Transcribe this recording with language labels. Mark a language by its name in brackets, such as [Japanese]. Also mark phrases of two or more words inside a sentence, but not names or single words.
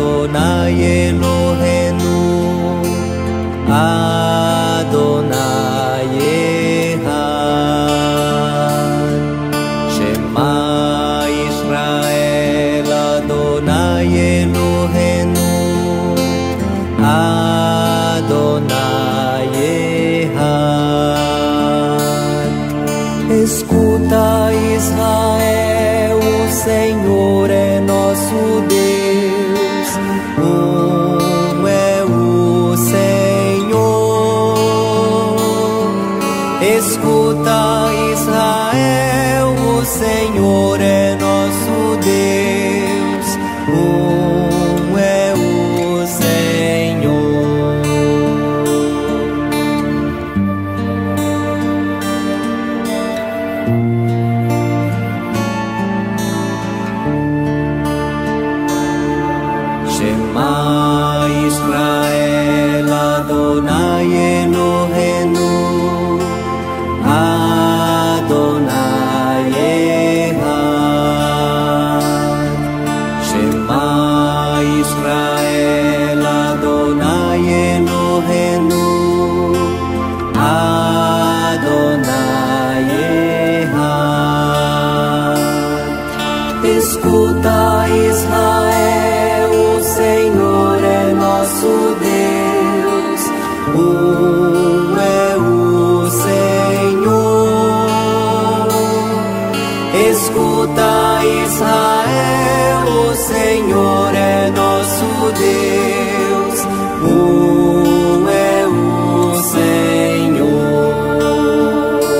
[Hebrew] אדוני אלוהינו, אדוני אחד. שמע ישראל, אדוני אלוהינו, אדוני אחד. [Portuguese] Escuta, Israel, o Senhor é nosso Deus, um é o Senhor. Escuta, Israel, o Senhor é nosso Deus, um é o Senhor. [Hebrew] שמע ישראל, אדוני אלוהינו, אדוני אחד. שמע ישראל, אדוני אלוהינו, אדוני אחד. [Portuguese] Escuta, Israel, o Senhor é nosso Deus, um é o Senhor. Escuta, Israel, o Senhor é nosso Deus, um é o Senhor.